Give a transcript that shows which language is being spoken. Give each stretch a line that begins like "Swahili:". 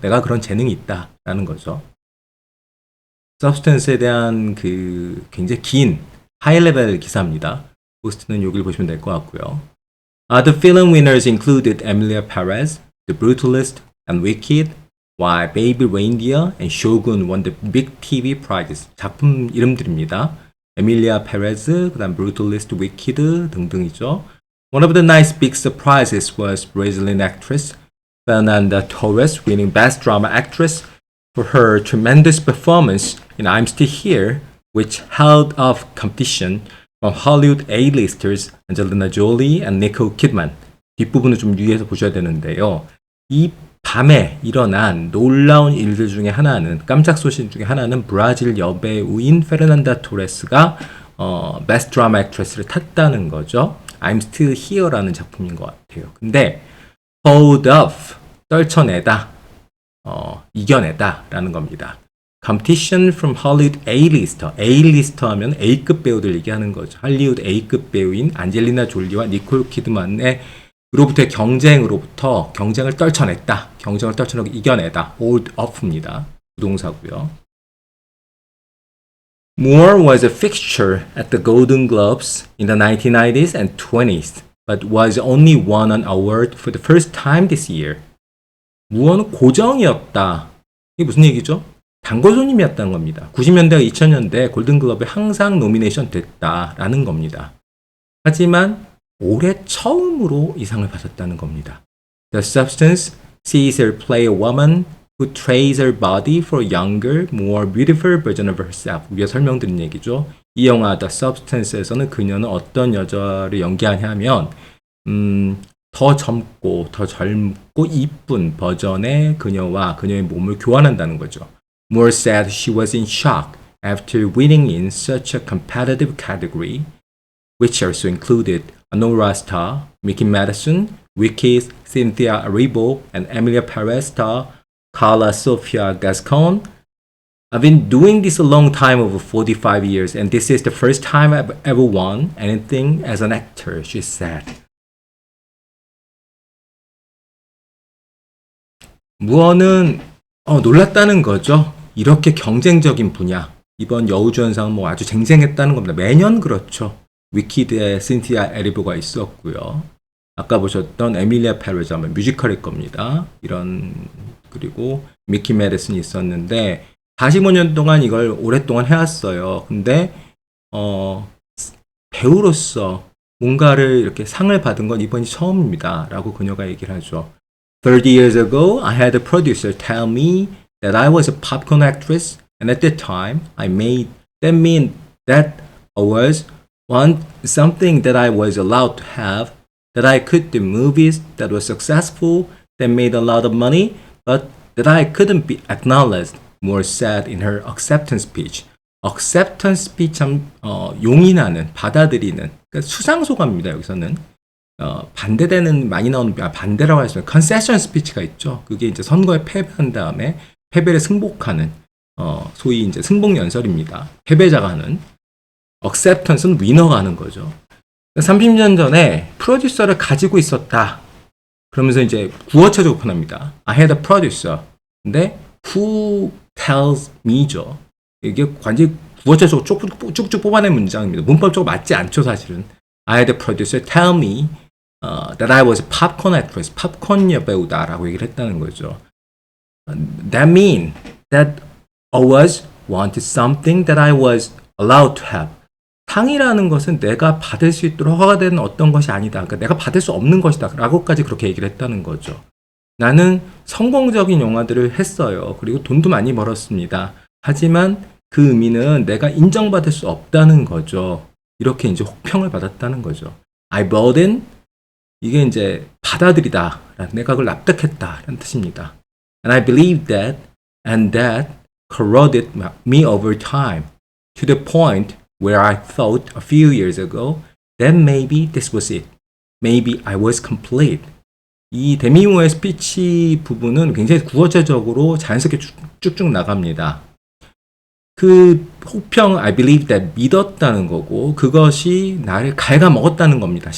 Korean: 내가 그런 재능이 있다라는 거죠. 서브스턴스에 대한 굉장히 긴 하이레벨 기사입니다. 포스트는 여기를 보시면 될 것 같고요.
English: Other film winners included Emilia Perez, The Brutalist, and Wicked, while Baby Reindeer and Shogun won the big TV prizes.
Korean: 작품 이름들입니다. 에밀리아 페레즈, 그다음 Brutalist, Wicked 등등이죠.
English: One of the night's big surprises was Brazilian actress Fernanda Torres winning Best Drama Actress for her tremendous performance in I'm Still Here, which held off competition from Hollywood A-listers Angelina Jolie and Nicole Kidman.
Korean: 뒷부분을 좀 유의해서 보셔야 되는데요. 이 밤에 일어난 놀라운 일들 중에 하나는 깜짝 소식 중에 하나는 브라질 여배우인 페르난다 토레스가 Best Drama Actress를 탔다는 거죠. I'm Still Here라는 작품인 것 같아요. 근데 hold off, 떨쳐내다, 이겨내다라는 겁니다.
English: Competition from Hollywood A-lister.
Korean: A-lister 하면 A급 배우들 얘기하는 거죠. 할리우드 A급 배우인 안젤리나 졸리와 니콜 키드만의 로부터의 경쟁을 떨쳐냈다. 경쟁을 떨쳐내고 이겨내다. hold off입니다. 부동사고요.
English: Moore was a fixture at the Golden Globes in the 1990s and 20s, but was only won an award for the first time this year.
Korean: 무어는 고정이었다. 이게 무슨 얘기죠? 단골 손님이었다는 겁니다. 90년대와 2000년대 골든글러브에 항상 노미네이션 됐다라는 겁니다. 하지만 올해 처음으로 이 상을 받았다는 겁니다.
English: The Substance sees her play a woman who trades her body for a younger, more beautiful version of herself.
Korean: 위에 설명드린 얘기죠. 이 영화 The Substance에서는 그녀는 어떤 여자를 연기하냐면 더 젊고 이쁜 버전의 그녀와 그녀의 몸을 교환한다는 거죠.
English: Moore said she was in shock after winning in such a competitive category, which also included Honora star Mickey Madison, Vicky Cynthia Erivo, and Emilia Perez star Carla Sofia Gascon. I've been doing this a long time, over 45 years, and this is the first time I've ever won anything as an actor, she said.
Korean: 무언은 놀랐다는 거죠. 이렇게 경쟁적인 분야. 이번 여우주연상은 뭐 아주 쟁쟁했다는 겁니다. 매년 그렇죠. 위키드의 신티아 에리보가 있었고요. 아까 보셨던 에밀리아 페레즈 아마 뮤지컬일 겁니다. 그리고 미키 메디슨이 있었는데 45년 동안 이걸 오랫동안 해왔어요. 근데 배우로서 뭔가를 이렇게 상을 받은 건 이번이 처음입니다. 라고 그녀가 얘기를 하죠.
English: 30 years ago, I had a producer tell me that I was a popcorn actress, and at that time, that mean that I was something that I was allowed to have, that I could do movies that were successful, that made a lot of money, but that I couldn't be acknowledged, Moore said in her acceptance speech.
Korean: acceptance speech 참 용인하는, 받아들이는, 그러니까 수상소감입니다. 여기서는 반대되는 많이 나오는 반대라고 할 수 있는 concession speech가 있죠. 그게 이제 선거에 패배한 다음에 패배를 승복하는 소위 이제 승복 연설입니다. 패배자가 하는. acceptance는 위너가 하는 거죠. 30년 전에 프로듀서를 가지고 있었다. 그러면서 이제 구어체적으로 표현합니다.
English: I had a producer.
Korean: 근데
English: who tells me
Korean: 죠. 이게 완전히 구어체적으로 쭉쭉 뽑아낸 문장입니다. 문법적으로 맞지 않죠, 사실은.
English: I had a producer tell me that I was a popcorn actress.
Korean: 팝콘 여배우다라고 얘기를 했다는 거죠.
English: That mean that I was wanted something that I was allowed to have.
Korean: 상이라는 것은 내가 받을 수 있도록 허가되는 어떤 것이 아니다. 그러니까 내가 받을 수 없는 것이다. 라고까지 그렇게 얘기를 했다는 거죠. 나는 성공적인 영화들을 했어요. 그리고 돈도 많이 벌었습니다. 하지만 그 의미는 내가 인정받을 수 없다는 거죠. 이렇게 이제 혹평을 받았다는 거죠.
English: I bought in.
Korean: 이게 이제 받아들이다. 내가 그걸 납득했다. 라는 뜻입니다.
English: And I believed that and that corroded me over time to the point where I thought a few years ago that maybe this was it. Maybe I was complete.
Korean: 이 데미 무어의 스피치 부분은 굉장히 구어체적으로 자연스럽게 쭉쭉 나갑니다. 그 혹평
English: I believe that
Korean: 믿었다는 거고 그것이 나를 갉아먹었다는 겁니다.